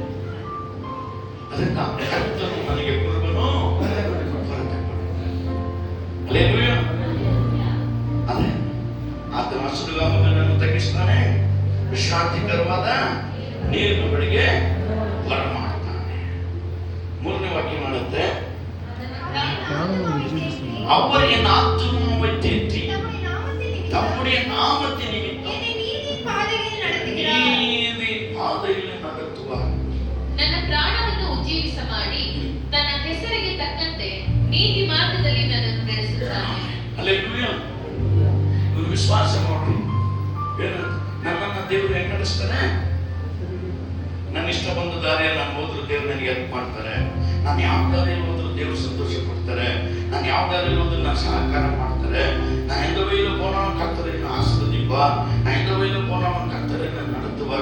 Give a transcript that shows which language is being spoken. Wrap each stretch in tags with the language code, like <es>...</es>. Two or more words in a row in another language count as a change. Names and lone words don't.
<kn>ಅದಕ್ಕೆ ಕರ್ತನು ನನಗೆ ಕುರುಬನು, ಕೊರತೆ ಕೊಡು. ಅಲ್ಲೇಲೂಯಾ. ಅದೇ ಆತನ ಹಸುಗಾವಲುಗಳನ್ನು ತಗ್ಗಿಸ್ತಾನೆ, ವಿಶ್ರಾಂತಿಕರವಾದ ನೀರಿನ ಬಳಿಗೆ ಬರ ಮಾಡ್ತಾನೆ. ಮೂರನೇ ವಾಕ್ಯ ಮಾಡುತ್ತೆ,</kn> <ta>அவர் என் ஆத்துமாவை தேற்றி தம்முடைய நாமத்தை நிமித்தம் நீதி பாதையில் நடத்துவார்.</ta> <kn>ನನ್ನ ಪ್ರಾಣವನ್ನು ಉಜ್ಜೀವಿಸ ಮಾಡಿ ತನ್ನ ಹೆಸರಿಗೆ ತಕ್ಕಂತೆ ನೀತಿ ಮಾರ್ಗದಲ್ಲಿ ನನ್ನನ್ನು ನಡೆಸುತ್ತಾನೆ. ಅಲ್ಲೇಲೂಯಾ. ಇವರು ವಿಶ್ವಾಸ ಮಾಡ್ರಿ, ನನ್ನನ್ನು ದೇವರು ಹೆಂಗ್ ನಡೆಸ್ತಾನೆ. ನನ್ನ ಇಷ್ಟ ಬಂದ ದಾರಿಯಲ್ಲಿ ನಾನು ಹೋದ್ರು ದೇವ್ರು ನನಗೆ ಹೆಲ್ಪ್ ಮಾಡ್ತಾರೆ. ನಾನು ಯಾವ ದಾರಿಯಲ್ಲಿ ಹೋದ್ರು ದೇವ್ರು ಸಂತೋಷ ಪಡ್ತಾರೆ. ನಾನು ಯಾವ ದಾರಿಯಲ್ಲಿ ಹೋದ್ರು ನಾನು ಸಹಕಾರ ಮಾಡ್ತಾರೆ.</kn> <ta>நான் எந்த வழியில போனாலும் கர்த்தர் என்னை ஆசீர்வதிப்பார். நான் எந்த வழியில போனாலும் கர்த்தர் என்னை நடத்துவார்.</ta>